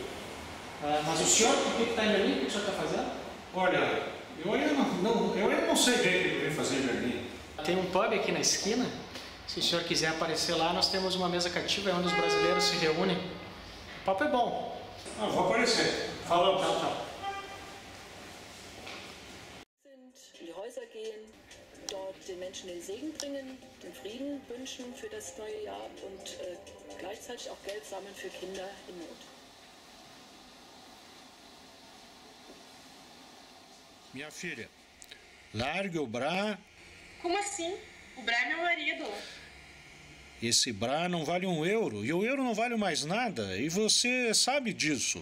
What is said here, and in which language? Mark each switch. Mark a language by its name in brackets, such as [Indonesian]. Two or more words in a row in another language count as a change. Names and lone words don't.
[Portuguese] Mas o senhor, por que está em Berlim? O que o senhor está fazendo? Olha, eu não sei bem o que ele vem fazer em Berlim. Tem um pub aqui na esquina. Se o senhor quiser aparecer lá, nós temos uma mesa cativa onde os brasileiros se reúnem. O papo é bom. Vou aparecer. Falou. Tchau. [German] Die Häuser gehen, dort den Menschen den Segen bringen, den Frieden wünschen für das neue Jahr und gleichzeitig auch Geld sammeln für Kinder in Not. [Portuguese] Minha filha, largue o Bra. Como assim? O Bra é meu marido. Esse Bra não vale €1 e o euro não vale mais nada e você sabe disso.